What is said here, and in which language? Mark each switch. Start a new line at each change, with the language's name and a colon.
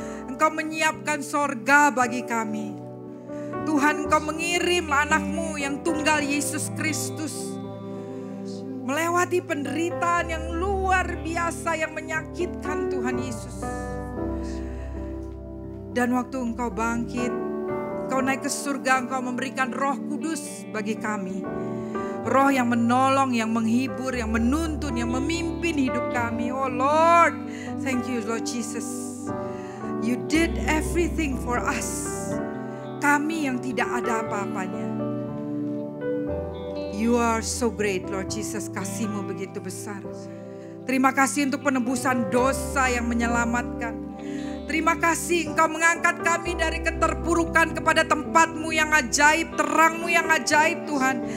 Indonesian: Engkau menyiapkan sorga bagi kami. Tuhan, Engkau mengirim anak-Mu yang tunggal Yesus Kristus melewati penderitaan yang luar biasa yang menyakitkan Tuhan Yesus. Dan waktu Engkau bangkit, Engkau naik ke surga, Engkau memberikan Roh Kudus bagi kami. Roh yang menolong, yang menghibur, yang menuntun, yang memimpin hidup kami.
English: Oh Lord, thank you Lord Jesus. You did everything for us.
Indonesian: Kami yang tidak ada apa-apanya.
English: You are so great Lord Jesus,
Indonesian: kasih-Mu begitu besar. Terima kasih untuk penebusan dosa yang menyelamatkan. Terima kasih Engkau mengangkat kami dari keterpurukan kepada tempat-Mu yang ajaib, terang-Mu yang ajaib Tuhan.